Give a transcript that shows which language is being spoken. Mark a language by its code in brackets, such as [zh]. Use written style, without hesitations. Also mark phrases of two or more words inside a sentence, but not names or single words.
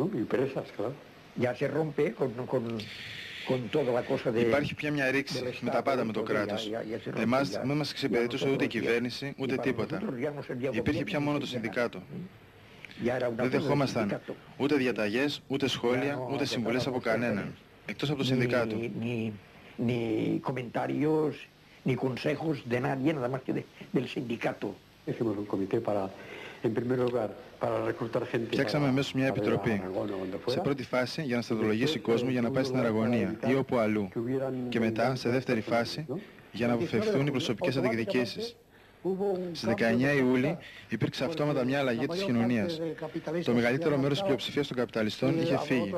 [el] Υπάρχει πια μια ρήξη με τα πάντα με το κράτος. Εμάς δεν μας εξυπηρετούσε ούτε η κυβέρνηση ούτε τίποτα. Υπήρχε πια μόνο το συνδικάτο. Δεν δεχόμασταν ούτε διαταγές, ούτε σχόλια, ούτε συμβουλές από κανέναν, εκτός από το συνδικάτο. [es] Ni comentarios, ni consejos de nadie, nada más que del sindicato. Hicimos un comité para, en primer lugar, para reclutar gente. [el] Φτιάξαμε αμέσως μια επιτροπή. Σε πρώτη φάση για να στρατολογήσει κόσμο για να πάει στην Αραγωνία ή όπου αλλού. Και μετά, σε δεύτερη φάση, για να αποφευθούν οι προσωπικές αντεκδικήσεις. Στις 19 Ιούλη υπήρξε αυτόματα μια αλλαγή της κοινωνίας. Το μεγαλύτερο μέρος της πλειοψηφίας των καπιταλιστών είχε φύγει.